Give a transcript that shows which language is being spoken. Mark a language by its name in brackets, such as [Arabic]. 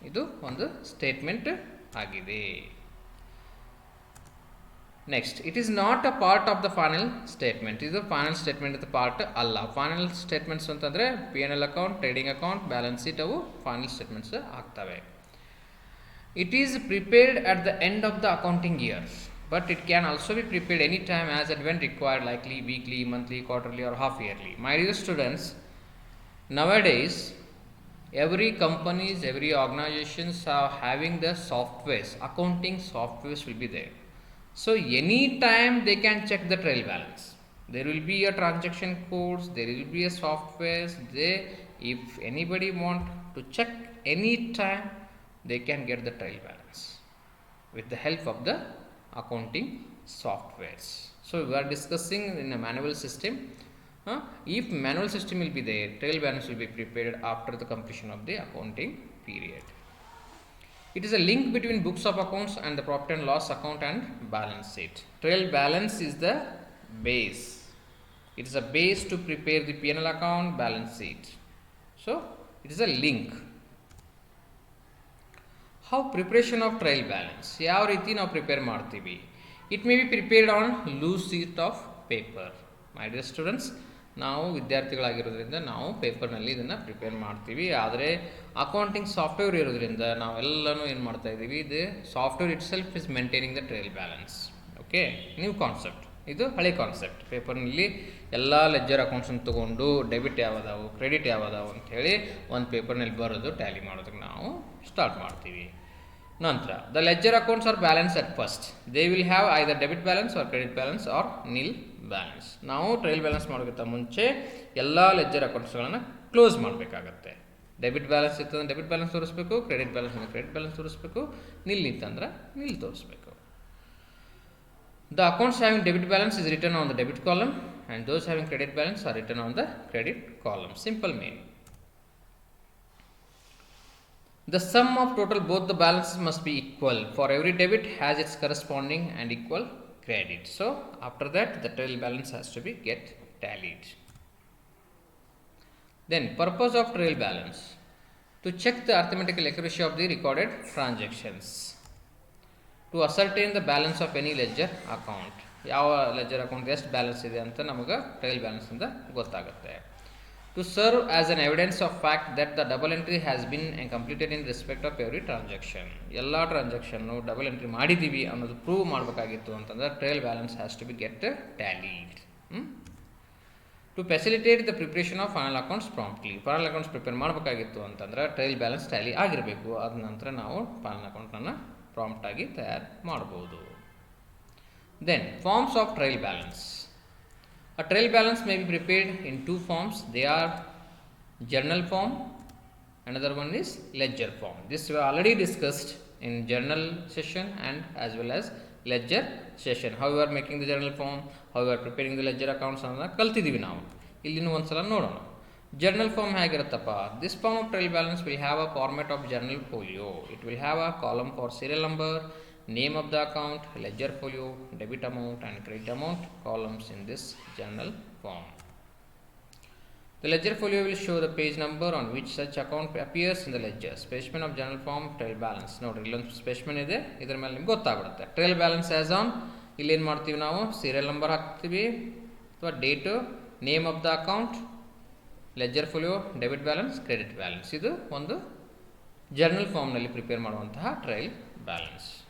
[Kannada] ಇದು ಒಂದು ಸ್ಟೇಟ್ಮೆಂಟ್ ಆಗಿದೆ. [English] Next, it is not a part of the final statement. [Kannada] ಇದು ಫೈನಲ್ ಸ್ಟೇಟ್ಮೆಂಟ್ ಇದು ಪಾರ್ಟ್ ಅಲ್ಲ. ಫೈನಲ್ ಸ್ಟೇಟ್ಮೆಂಟ್ಸ್ ಅಂತಂದರೆ P&L account, trading account, balance sheet ಅವು ಫೈನಲ್ ಸ್ಟೇಟ್ಮೆಂಟ್ಸ್ ಆಗ್ತವೆ. [English] It is prepared at the end of the accounting year, but it can also be prepared anytime as and when required, likely weekly, monthly, quarterly or half yearly. My dear students, nowadays every companies, every organizations are having the softwares, accounting softwares will be there. So anytime they can check the trial balance. There will be a transaction codes, there will be a softwares. If anybody want to check anytime, they can get the trial balance with the help of the accounting softwares. So we are discussing in a manual system. If manual system will be there, trial balance will be prepared after the completion of the accounting period. It is a link between books of accounts and the profit and loss account and balance sheet. Trial balance is the base. It is a base to prepare the P&L account, balance sheet. So it is a link. How preparation of trial balance [Kannada] ಯಾವ ರೀತಿ ನಾವು prepare ಮಾಡ್ತೀವಿ? [English] It may be prepared on loose sheet of paper. [Kannada] My dear students, ನಾವು ವಿದ್ಯಾರ್ಥಿಗಳಾಗಿರೋದ್ರಿಂದ ನಾವು ಪೇಪರ್ನಲ್ಲಿ ಇದನ್ನು prepare ಮಾಡ್ತೀವಿ. ಆದರೆ ಅಕೌಂಟಿಂಗ್ ಸಾಫ್ಟ್ವೇರ್ ಇರೋದ್ರಿಂದ ನಾವೆಲ್ಲನೂ ಏನು ಮಾಡ್ತಾ ಇದ್ದೀವಿ, ಇದು software [English] Itself is maintaining the trial balance. [Kannada] Okay, new concept, ಇದು ಹಳೆ ಕಾನ್ಸೆಪ್ಟ್. ಪೇಪರ್ನಲ್ಲಿ ಎಲ್ಲ ಲೆಡ್ಜರ್ ಅಕೌಂಟ್ಸನ್ನು ತೊಗೊಂಡು ಡೆಬಿಟ್ ಯಾವದಾವು, ಕ್ರೆಡಿಟ್ ಯಾವದಾವು ಅಂಥೇಳಿ ಒಂದು ಪೇಪರ್ನಲ್ಲಿ ಬರೋದು ಟ್ಯಾಲಿ ಮಾಡೋದಕ್ಕೆ ನಾವು ಸ್ಟಾರ್ಟ್ ಮಾಡ್ತೀವಿ. [English] ನಂತರ the ledger accounts are balance at first. They will have either debit balance or credit balance or nil balance. [Kannada] ನಾವು ಟ್ರಯಲ್ ಬ್ಯಾಲೆನ್ಸ್ ಮಾಡೋಕ್ಕಿಂತ ಮುಂಚೆ ಎಲ್ಲ ಲೆಡ್ಜರ್ ಅಕೌಂಟ್ಸ್ಗಳನ್ನು ಕ್ಲೋಸ್ ಮಾಡಬೇಕಾಗತ್ತೆ. ಡೆಬಿಟ್ ಬ್ಯಾಲೆನ್ಸ್ ಇತ್ತಂದ್ರೆ ಡೆಬಿಟ್ ಬ್ಯಾಲೆನ್ಸ್ ತೋರಿಸ್ಬೇಕು, ಕ್ರೆಡಿಟ್ ಬ್ಯಾಲೆನ್ಸ್ ಅಂದರೆ ಕ್ರೆಡಿಟ್ ಬ್ಯಾಲೆನ್ಸ್ ತೋರಿಸ್ಬೇಕು, ನಿಲ್ ಇತ್ತಂದ್ರೆ ನಿಲ್ ತೋರಿಸ್ಬೇಕು. [English] The accounts having debit balance is written on the debit column and those having credit balance are written on the credit column. Simple meaning. The sum of total both the balances must be equal, for every debit has its corresponding and equal credit. So after that the trail balance has to be get tallied. Then purpose of trail balance: to check the arithmetical accuracy of the recorded transactions, to ascertain the balance of any ledger account. [Kannada] ಯಾವ leisure account ಎಷ್ಟು balance ಇದೆ ಅಂತ ನಮಗೆ trial balance ಇಂದ ಗೊತ್ತಾಗುತ್ತೆ. [English] To serve as an evidence of fact that the double entry has been completed in respect of every transaction. [Kannada] ಎಲ್ಲ transaction double entry ಮಾಡಿದ್ದೀವಿ ಅನ್ನೋದು ಪ್ರೂವ್ ಮಾಡಬೇಕಾಗಿತ್ತು ಅಂತಂದ್ರೆ trial balance [English] Has to be get tallied. To facilitate the preparation of final accounts promptly. [Kannada] Final accounts prepare ಮಾಡಬೇಕಾಗಿತ್ತು ಅಂತಂದ್ರೆ trial balance Tally ಆಗಿರಬೇಕು. ಅದ ನಂತರ ನಾವು ಫೈನಲ್ ಅಕೌಂಟನ್ನು ಪ್ರಾಂಪ್ಟ್ ಆಗಿ ತಯಾರು ಮಾಡಬಹುದು. [English] Then forms of trail balance. A trail balance may be prepared in two forms. They are journal form, another one is ledger form. This we already discussed in journal session and as well as ledger session. How you are making the journal form, how you are preparing the ledger accounts [Kannada] ಅನ್ನೋದನ್ನ ಕಲ್ತಿದ್ದೀವಿ ನಾವು. ಇಲ್ಲಿನೂ ಒಂದ್ಸಲ ನೋಡೋಣ. [English] Journal form ಹೇಗಿರುತ್ತಪ್ಪ? This form of trail balance will have a format of journal folio. It will have a column for serial number, name of the account, ledger folio, debit amount and credit amount columns in this journal form. The ledger folio will show the page number on which such account appears in the ledger. Specimen of journal form trail balance. [Kannada] ನೋಡ್ರಿ ಇಲ್ಲೊಂದು specimen ಇದೆ, ಇದರ ಮೇಲೆ ನಿಮ್ಗೆ ಗೊತ್ತಾಗ್ಬಿಡುತ್ತೆ. Trial balance as on ಇಲ್ಲಿ ಏನು ಮಾಡ್ತೀವಿ ನಾವು, ಸೀರಿಯಲ್ ನಂಬರ್ ಹಾಕ್ತೀವಿ ಅಥವಾ date, name of the account, leisure folio, debit balance, credit balance. ಇದು ಒಂದು ಜರ್ನಲ್ ಫಾರ್ಮ್ನಲ್ಲಿ ಪ್ರಿಪೇರ್ ಮಾಡುವಂತಹ ಟ್ರಯಲ್ ಬ್ಯಾಲೆನ್ಸ್.